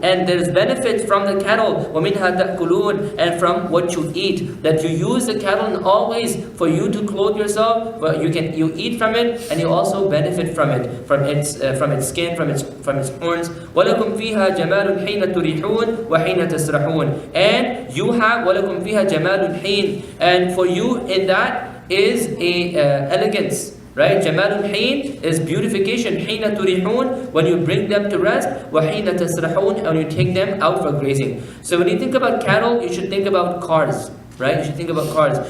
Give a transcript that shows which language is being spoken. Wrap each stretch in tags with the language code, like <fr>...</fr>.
<en>And there is benefit from the cattle.</en> <ar>وَمِنْهَا تَأْكُلُونَ.</ar> <en>And from what you eat, that you use the cattle always for you to clothe yourself, but you eat from it, and you also benefit from it, from its skin, from its horns.</en> <ar>وَلَكُمْ فِيهَا جَمَالٌ حِينَ تُرِيحُونَ وَحِينَ تَسْرَحُونَ.</ar> <en>And you have</en> <ar>وَلَكُمْ فِيهَا جَمَالٌ حِينَ.</ar> <en>And for you in that is a elegance. Right?</en> <ar>Jamalul Hain</ar> <en>is beautification.</en> <ar>Hina turihun,</ar> <en>when you bring them to rest.</en> <ar>Wahina tasrahun,</ar> <en>when you take them out for grazing. So when you think about cattle, you should think about cars. Right? You should think about cars.</en>